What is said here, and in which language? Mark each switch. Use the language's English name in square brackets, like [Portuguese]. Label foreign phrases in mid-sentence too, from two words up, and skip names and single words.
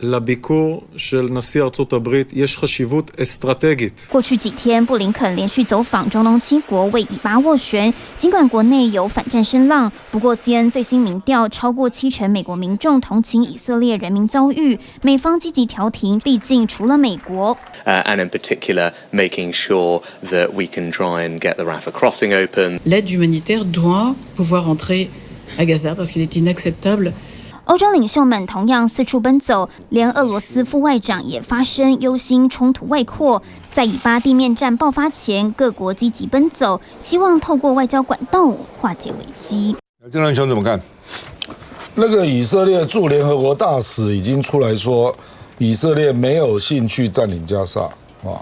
[Chinese] 过去几天，布林肯连续走访中东7国，为以巴斡旋。尽管国内有反战声浪，不过 CNN 最新民调超过70%美国民众同情以色列人民遭遇，美方积极调停，毕竟除了美国。 [English] And in particular, making sure that we can try and get the Rafah crossing open. [French] L'aide humanitaire doit pouvoir entrer à Gaza parce qu'il est inacceptable. [Chinese] 欧洲领袖们同样四处奔走，连俄罗斯副外长也发声忧心冲突外扩。在以巴地面战爆发前，各国积极奔走，希望透过外交管道化解危机。郑亮兄怎么看？那个以色列驻联合国大使已经出来说，以色列没有兴趣占领加沙啊。